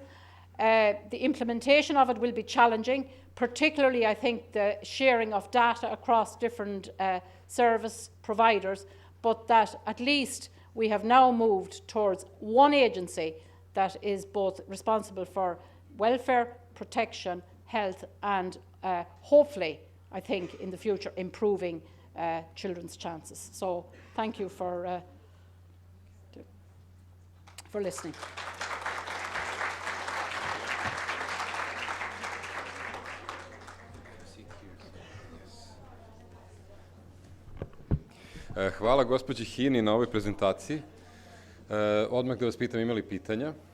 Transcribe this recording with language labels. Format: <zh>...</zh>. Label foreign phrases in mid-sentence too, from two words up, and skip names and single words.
<en>The implementation of it will be challenging, particularly I think the sharing of data across different service providers, but that at least we have now moved towards one agency that is both responsible for welfare, protection, health, and hopefully, I think, in the future, improving children's chances. So thank you for listening.</en> <sr>Hvala gospođi Hini na ovoj prezentaciji. Odmah da vas pitam, ima li pitanja?</sr>